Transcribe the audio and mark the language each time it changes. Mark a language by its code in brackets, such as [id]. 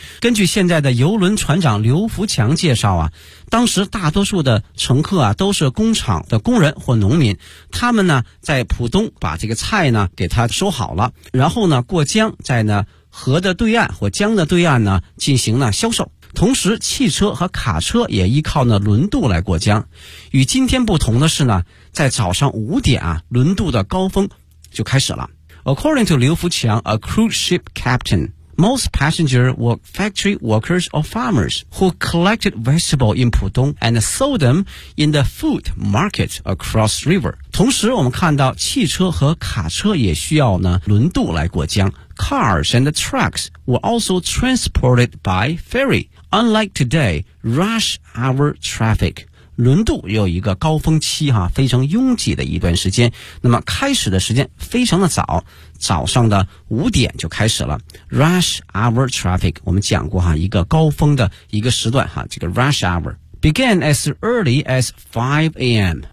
[zh] 根据现在的邮轮船长刘福强介绍啊，当时大多数的乘客啊都是工厂的工人或农民，他们呢在浦东把这个菜呢给他收好了，然后呢过江在呢河的对岸或江的对岸呢进行了销售。同时汽车和卡车也依靠呢轮渡来过江。与今天不同的是呢，在早上五点啊轮渡的高峰就开始了。 [en] According to 刘福强 a cruise ship captain, most passengers were factory workers or farmers who collected vegetables in Pudong and sold them in the food market across river. [zh] 同时我们看到汽车和卡车也需要呢轮渡来过江。 [en] Cars and the trucks were also transported by ferry. Unlike today, rush hour traffic. [zh] 轮渡有一个高峰期哈，非常拥挤的一段时间。那么开始的时间非常的早，早上的五点就开始了。 [en] Rush hour traffic， [zh] 我们讲过哈，一个高峰的一个时段哈，这个 [en] rush hour began as early as 5 a.m.